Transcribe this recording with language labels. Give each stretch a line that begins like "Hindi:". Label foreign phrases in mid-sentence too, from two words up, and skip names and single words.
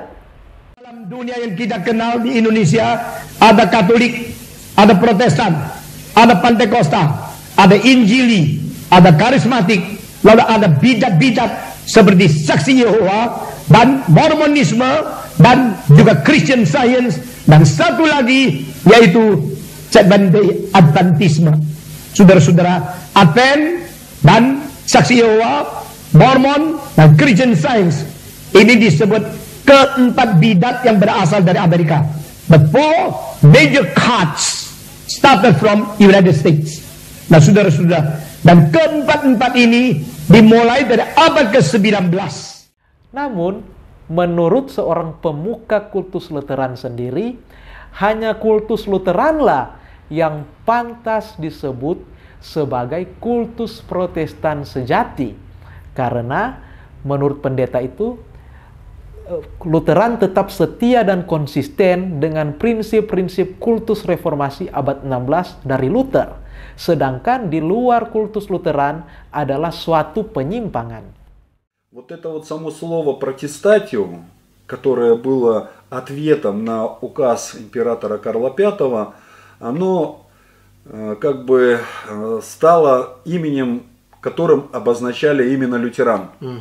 Indonesian: Dalam dunia yang kita kenal di Indonesia, ada Katolik, ada Protestan, ada Pantekosta, ada Injili, ada Karismatik, lalu ada bidat-bidat seperti Saksi Yehova dan Mormonisme dan juga Christian Science, dan satu lagi yaitu Seventh-day Adventisme. Saudara-saudara, Advent dan Saksi Yehova, Mormon dan Christian Science ini disebut keempat bidat yang berasal dari Amerika.
English: The four major cults started from United States.
Indonesian: Nah, saudara-saudara, dan keempat-empat ini dimulai dari abad ke-19. Namun, menurut seorang pemuka kultus Lutheran sendiri, hanya kultus Lutheranlah yang pantas disebut sebagai kultus Protestan sejati. Karena menurut pendeta itu, Lutheran tetap setia dan konsisten dengan prinsip-prinsip kultus reformasi abad 16 dari Luther. Sedangkan di luar kultus Lutheran adalah suatu penyimpangan.
Russian: Вот это вот само слово «протестатиум», которое было ответом на указ императора Карла V, оно как бы стало именем, которым обозначали именно лютеран.